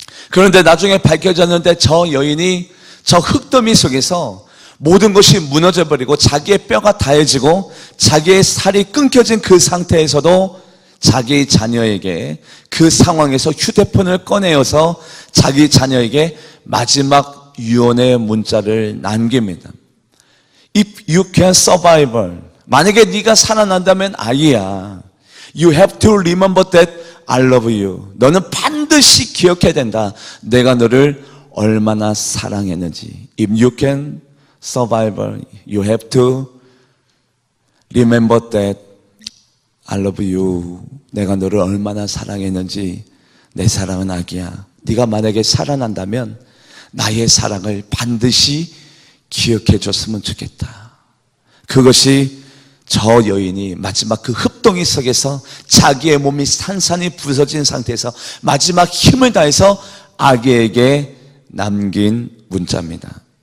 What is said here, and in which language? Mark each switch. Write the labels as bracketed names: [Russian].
[Korean] 그런데 나중에 밝혀졌는데 저 여인이 저 흙더미 속에서 모든 것이 무너져버리고 자기의 뼈가 다해지고 자기의 살이 끊겨진 그 상태에서도 자기 자녀에게 그 상황에서 휴대폰을 꺼내어서 자기 자녀에게 마지막 유언의 문자를 남깁니다. [English] If you can survive, [Korean] 만약에 네가 살아난다면 아이야, [English] You have to remember that I love you. [Korean] 너는 반드시 기억해야 된다. 내가 너를 얼마나 사랑했는지. [English] If you can survive, you have to remember that I love you. [Korean] 내가 너를 얼마나 사랑했는지. 내 사랑은 아기야. 네가 만약에 살아난다면 나의 사랑을 반드시 기억해 줬으면 좋겠다. 그것이 저 여인이 마지막 그 흙동이 속에서 자기의 몸이 산산이 부서진 상태에서 마지막 힘을 다해서 아기에게 남긴 문자입니다.